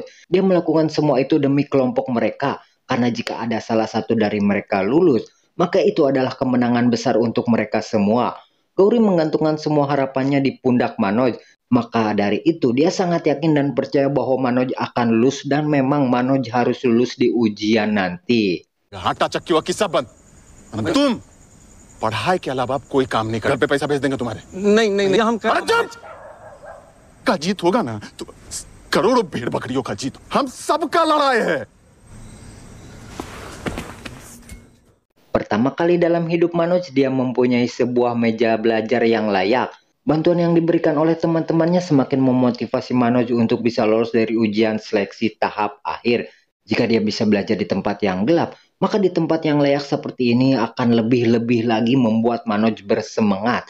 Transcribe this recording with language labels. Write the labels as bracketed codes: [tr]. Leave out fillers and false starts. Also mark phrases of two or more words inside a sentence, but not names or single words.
[id] Dia melakukan semua itu demi kelompok mereka, karena jika ada salah satu dari mereka lulus, maka itu adalah kemenangan besar untuk mereka semua. Gauri menggantungkan semua harapannya di pundak Manoj. Maka dari itu dia sangat yakin dan percaya bahwa Manoj akan lulus dan memang Manoj harus lulus di ujian nanti. [hi] आटा चक्की वक्की सब बंद। तुम पढ़ाई के अलावा आप कोई काम नहीं कर, घर पे पैसा भेज देंगे तुम्हारे। नहीं हम कर का जीत होगा ना तो करोड़ों भेड़ बकरियों का जीत हम सबका लड़ाई है। [id] Pertama kali dalam hidup Manoj, dia mempunyai sebuah meja belajar yang layak. Bantuan yang diberikan oleh teman-temannya semakin memotivasi Manoj untuk bisa lolos dari ujian seleksi tahap akhir. Jika dia bisa belajar di tempat yang gelap, maka di tempat yang layak seperti ini akan lebih-lebih lagi membuat Manoj bersemangat.